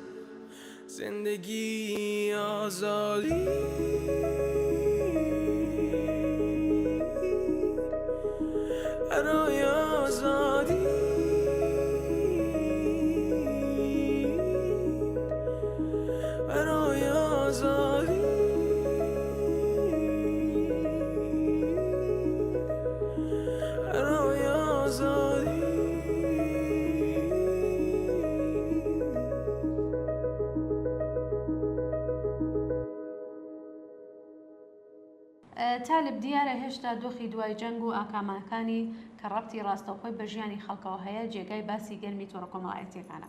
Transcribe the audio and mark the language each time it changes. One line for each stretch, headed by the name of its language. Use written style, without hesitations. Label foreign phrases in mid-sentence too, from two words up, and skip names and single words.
Persian: زندگی آزادی، برای آزادی، برای آزادی، برای آزادی.
Central Kurdish: تالب دیارە هێشتا دۆخی دوای جەنگ و ئاکامەکانی کە ڕەبتی ڕاستەوخۆی بە ژیانی خەڵکەوە هەیە جێگای باسی گەرمی تۆڕە کۆمەڵایەتیەکانە.